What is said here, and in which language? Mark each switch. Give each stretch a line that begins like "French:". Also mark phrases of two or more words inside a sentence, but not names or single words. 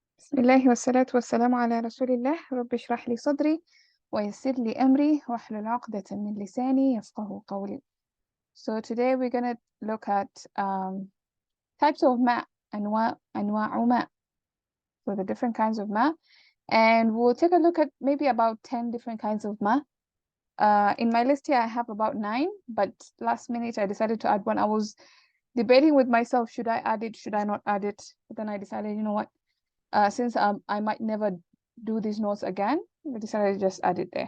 Arabic: بسم الله والصلاة والسلام على رسول الله رب اشرح لي صدري ويسر لي أمري واحلل عقدة من لساني يفقه قولي.
English: So today we're gonna look at types of ma,
Arabic: أنواع ma.
English: So the different kinds of ma, and we'll take a look at maybe about 10 different kinds of ma. In my list here I have about 9, but last minute I decided to add one. I was debating with myself, should I add it, should I not add it? But then I decided, you know what? Since I might never do these notes again, I decided to just add it there.